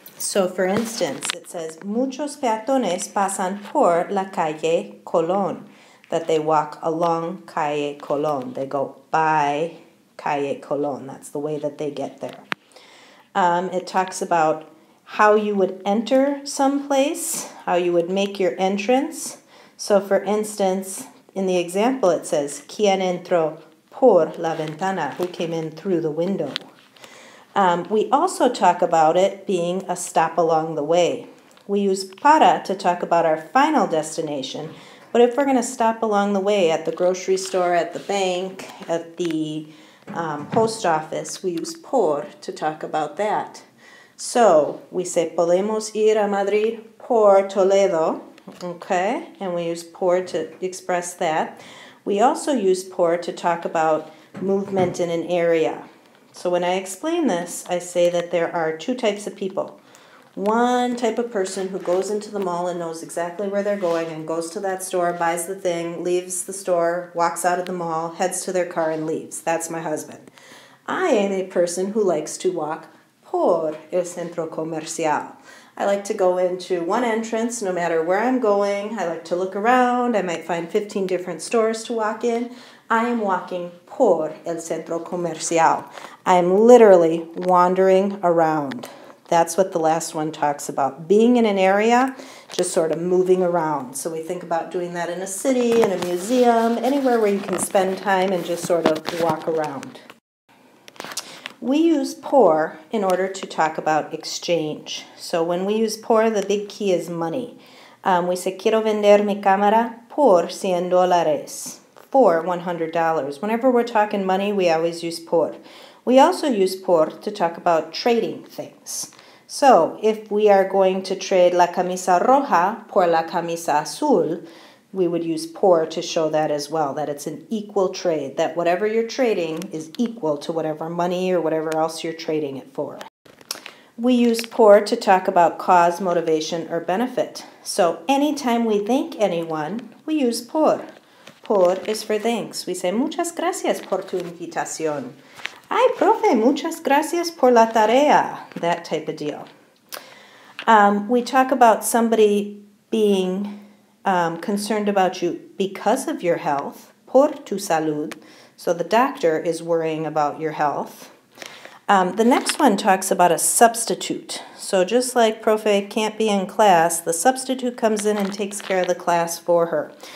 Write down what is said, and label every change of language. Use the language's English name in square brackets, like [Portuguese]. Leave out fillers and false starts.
[English] So for instance, it says, [Spanish] muchos peatones pasan por la calle Colón, [English] that they walk along calle Colón. They go by calle Colón. That's the way that they get there. It talks about how you would enter someplace, how you would make your entrance. So for instance, in the example it says, [Spanish] ¿Quién entró por la ventana? [English] Who came in through the window? We also talk about it being a stop along the way. We use para to talk about our final destination, but if we're going to stop along the way at the grocery store, at the bank, at the post office, we use por to talk about that. So we say, [Spanish] podemos ir a Madrid por Toledo, [English] okay, and we use por to express that. We also use por to talk about movement in an area. So when I explain this, I say that there are two types of people. One type of person who goes into the mall and knows exactly where they're going and goes to that store, buys the thing, leaves the store, walks out of the mall, heads to their car and leaves. That's my husband. I am a person who likes to walk [Spanish] por el centro comercial. [English] I like to go into one entrance no matter where I'm going. I like to look around. I might find 15 different stores to walk in. I am walking [Spanish] por el centro comercial. [English] I am literally wandering around. That's what the last one talks about. Being in an area, just sort of moving around. So we think about doing that in a city, in a museum, anywhere where you can spend time and just sort of walk around. We use por in order to talk about exchange. So when we use por, the big key is money. We say, [Spanish] quiero vender mi cámara por $100. [English] For $100. Whenever we're talking money, we always use por. We also use por to talk about trading things. So if we are going to trade [Spanish] la camisa roja por la camisa azul, [English] we would use por to show that as well, that it's an equal trade, that whatever you're trading is equal to whatever money or whatever else you're trading it for. We use por to talk about cause, motivation, or benefit. So anytime we thank anyone, we use por. Por is for thanks. We say, [Spanish] muchas gracias por tu invitación. Ay, profe, muchas gracias por la tarea. [English] That type of deal. We talk about somebody being concerned about you because of your health, [Spanish] por tu salud. [English] So the doctor is worrying about your health. The next one talks about a substitute. So just like profe can't be in class, the substitute comes in and takes care of the class for her.